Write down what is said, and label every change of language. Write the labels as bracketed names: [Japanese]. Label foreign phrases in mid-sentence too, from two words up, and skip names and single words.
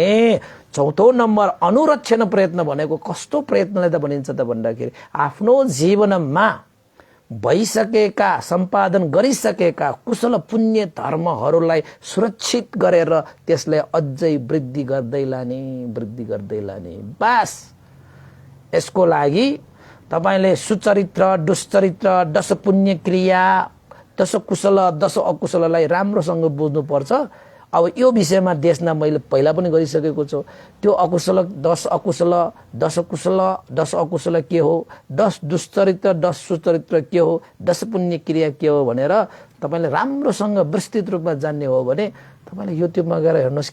[Nepali] चौथो नम्बर अनुरक्षण प्रयत्न भनेको कस्तो प्रयत्नलाई त भनिन्छ त भन्दाखेरि आफ्नो जीवनमा भइसकेका, सम्पादन गरिसकेका कुशल पुण्य धर्महरूलाई सुरक्षित गरेर त्यसलाई अझै वृद्धि गर्दै लाने। बस यसको लागि तपाईले सुचरित्र, दुश्चरित्र, दश पुण्य क्रिया, दश कुशल, दश अकुशललाई राम्रोसँग बुझ्नु पर्छ। अब यो विषयमा देशमा मैले पहिला पनि गरिसकेको छु। त्यो अकुशल, दश अकुशल, दश कुशल, दश अकुशल के हो, दश दुश्चरित्र, दश सुचरित्र के हो, दश पुण्य क्रिया के हो भनेर तपाईले राम्रोसँग विस्तृत रूपमा जान्ने हो भने तपाईले युट्युबमा गएर हेर्नुस्।